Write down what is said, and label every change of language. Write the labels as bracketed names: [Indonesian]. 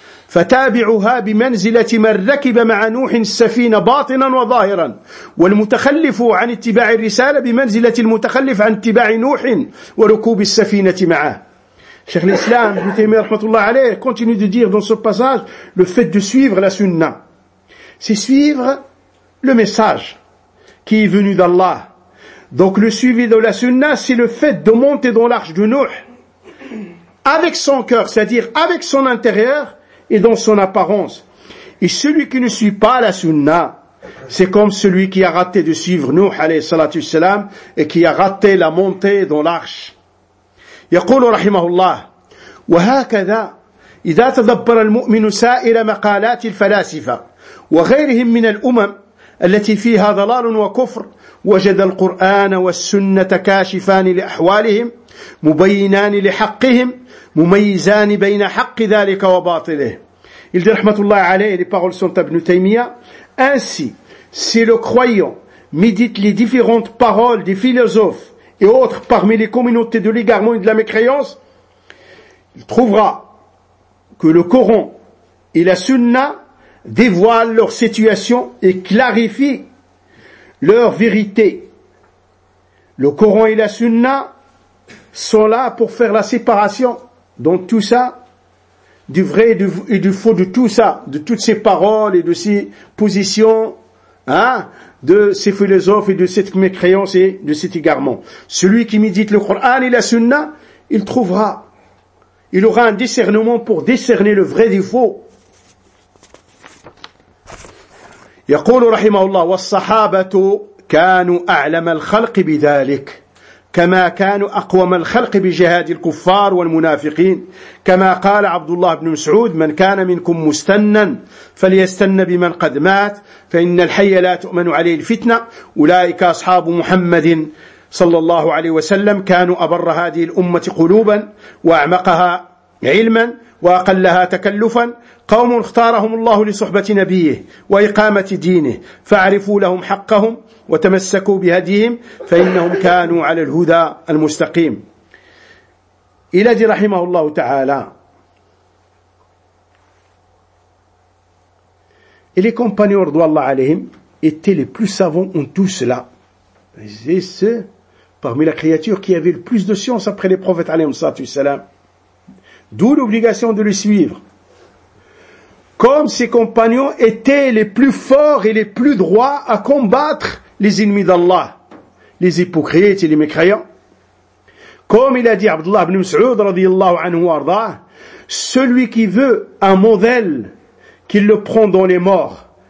[Arabic] فتابعها بمنزلة من ركب مع نوح السفينة باطنا وظاهرا والمتخلف عن اتباع الرسالة بمنزلة المتخلف عن اتباع نوح وركوب السفينة معه. [French] Cheikh l'Islam, Ibn Taymiyyah rahmatullah alayh, continue de dire dans ce passage, le fait de suivre la sunna, c'est suivre le message qui est venu d'Allah. Donc le suivi de la sunna, c'est le fait de monter dans l'arche de Nuh avec son cœur, c'est-à-dire avec son intérieur et dans son apparence. Et celui qui ne suit pas la sunna, c'est comme celui qui a raté de suivre Nuh alayhi salatu salam et qui a raté la montée dans l'arche. [Arabic] يقول رحمه الله وهكذا اذا تدبر المؤمن سائر مقالات الفلاسفه وغيرهم من الامم التي فيها ضلال وكفر وجد القران والسنه كاشفان لاحوالهم مبينان لحقهم مميزان بين حق ذلك وباطله. [French] Il dit rahmatullah alayhi, les paroles sont Ibn Taymiyyah. Ainsi, si le croyant médite les différentes paroles des philosophes et autres parmi les communautés de l'égarement et de la mécréance, il trouvera que le Coran et la Sunna dévoilent leur situation et clarifient leur vérité. Le Coran et la Sunna sont là pour faire la séparation dans tout ça, du vrai et du faux, de tout ça, de toutes ces paroles et de ces positions, hein, de ces philosophes et de cette mécréance et de cet égarement. Celui qui médite le Coran et la Sunna, il trouvera, il aura un discernement pour discerner le vrai du faux. [Arabic] يقول رحمه الله والصحابة كانوا أعلم الخلق بذلك كما كانوا أقوم الخلق بجهاد الكفار والمنافقين كما قال عبد الله بن مسعود من كان منكم مستنا فليستن بمن قد مات فإن الحي لا تؤمن عليه الفتنة أولئك أصحاب محمد صلى الله عليه وسلم كانوا أبر هذه الأمة قلوبا وأعمقها علما وأقلها تكلفا قوم اختارهم الله لصحبة نبيه وإقامة دينه فاعرفوا لهم حقهم وتمسكوا بهديهم فإنهم كانوا على الهدى المستقيم. [French] إلى ذي رحمه الله تعالى إلي كمبانيو رضو الله عليهم إتي لي بلو سافون أن تو سلا زي سي parmi la créature qui avait le plus de science après les prophètes عليهم الصلاة والسلام. D'où l'obligation de le suivre. Comme ses compagnons étaient les plus forts et les plus droits à combattre les ennemis d'Allah, les hypocrites et les mécréants. Comme il a dit Abdullah ibn Mas'ud, radiyallahu anhu wa arda, celui qui veut un modèle qu'il le prend dans les morts.